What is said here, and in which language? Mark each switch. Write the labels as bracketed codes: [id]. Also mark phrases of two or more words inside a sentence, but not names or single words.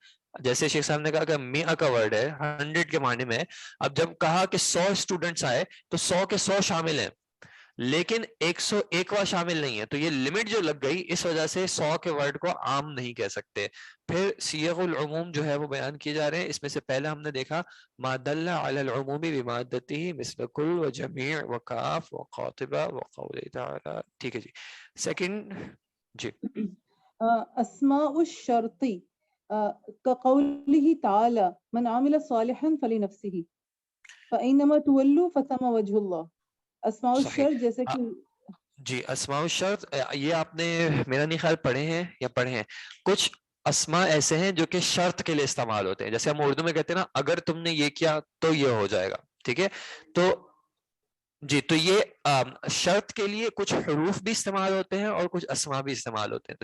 [ur] جیسے شیخ صاحب نے کہا کہ میاں کا ورڈ ہے 100 کے معنی میں, اب جب کہا کہ 100 اسٹوڈنٹس آئے تو 100 کے 100 شامل ہیں لیکن 101واں شامل نہیں ہے, تو یہ لمٹ جو لگ گئی اس وجہ سے 100 کے ورڈ کو عام نہیں کہہ سکتے. پھر صیغ العموم جو ہے وہ بیان کیے جا رہے ہیں. اس میں سے پہلے ہم نے دیکھا [ar] ما دل علی العموم بمادته مثل کل و جمیع و کاف و قاطبہ و قول تعالی. [ur] ٹھیک ہے جی, سیکنڈ جی. [ar] اسماء الشرط كقوله تعالى من عمل صالحا فلنفسه فأينما تولوا فثم وجه الله. اسماء [ur] صحیح. الشرط جیسے کہ جی [ar] اسماء الشرط, [ur] یہ آپ نے میرا نہیں خیال پڑھے ہیں یا پڑھے ہیں. کچھ اسماء ایسے ہیں جو کہ شرط کے لیے استعمال ہوتے ہیں, جیسے ہم اردو میں کہتے ہیں نا اگر تم نے یہ کیا تو یہ ہو جائے گا, ٹھیک ہے. تو جی تو یہ شرط کے لیے کچھ حروف بھی استعمال ہوتے ہیں اور کچھ اسماء بھی استعمال ہوتے ہیں.